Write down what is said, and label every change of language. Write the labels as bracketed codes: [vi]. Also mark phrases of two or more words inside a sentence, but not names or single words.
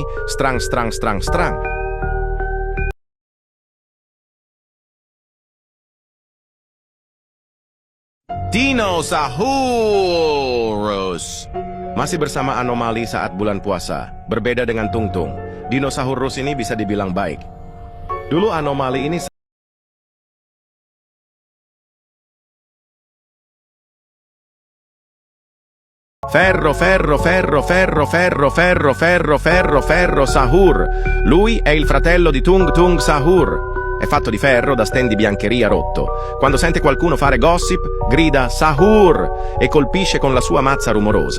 [id] Strang. Dinosaurus. Masih bersama anomali saat bulan puasa. Berbeda dengan Tung Tung, Dinosaurus ini bisa dibilang baik. Dulu anomali ini Ferro Sahur. [it] Lui è il fratello di Tung Tung Sahur. È fatto di ferro da stand di biancheria rotto. Quando sente qualcuno fare gossip, grida Sahur e colpisce con la sua mazza rumorosa.